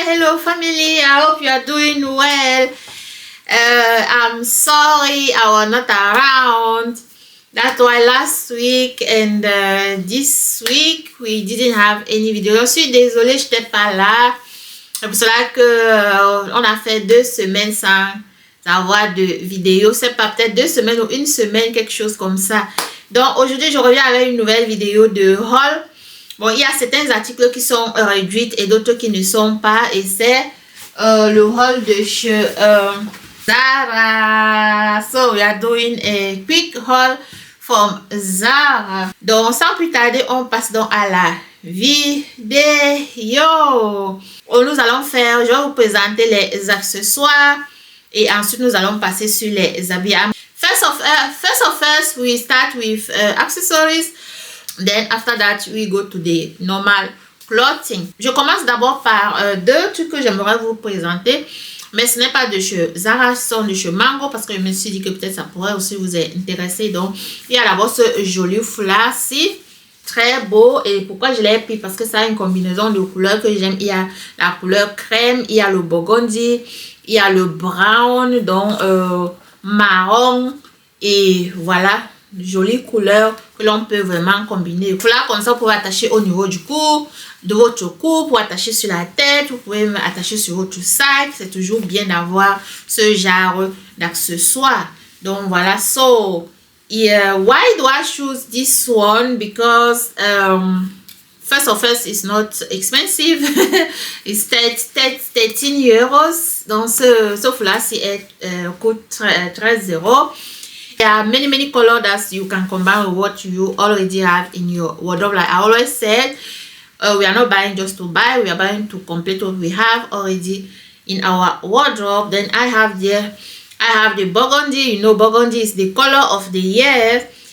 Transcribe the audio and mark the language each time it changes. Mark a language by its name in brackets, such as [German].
[English] Hello family, I hope you are doing well. I'm sorry I was not around. That's why last week and this week we didn't have any video. [French] Je suis désolée, je n'étais pas là. C'est pour cela que on a fait 2 semaines sans avoir de vidéo. C'est pas peut-être 2 semaines ou 1 semaine, quelque chose comme ça. Donc aujourd'hui je reviens avec une nouvelle vidéo de haul. Bon, il y a certains articles qui sont réduits et d'autres qui ne sont pas. Et c'est le haul de chez Zara. [English] So we are doing a quick haul from Zara. [French] Donc sans plus tarder, on passe donc à la vidéo. Nous allons faire, je vais vous présenter les accessoires et ensuite nous allons passer sur les habits. [English] First of all, we start with accessories. Then after that, we go to the normal clothing. [French] Je commence d'abord par 2 trucs que j'aimerais vous présenter. Mais ce n'est pas de chez Zara, ce sont de chez Mango. Parce que je me suis dit que peut-être ça pourrait aussi vous intéresser. Donc, il y a d'abord ce joli foulard-ci. Très beau. Et pourquoi je l'ai pris? Parce que ça a une combinaison de couleurs que j'aime. Il y a la couleur crème, il y a le burgundy, il y a le brown, donc marron. Et voilà. Jolie couleur que l'on peut vraiment combiner. Foulard comme ça, vous pouvez attacher au niveau du cou, de votre cou, pour attacher sur la tête, vous pouvez attacher sur votre sac. C'est toujours bien d'avoir ce genre d'accessoires. Donc voilà. [English] So why do I choose this one? Because first of all, it's not expensive. It's 13 euros. [French] Donc ce foulard-ci coûte 13 euros. [English] There are many colors that you can combine with what you already have in your wardrobe. Like I always said, we are not buying just to buy. We are buying to complete what we have already in our wardrobe. Then I have the burgundy. You know, burgundy is the color of the year.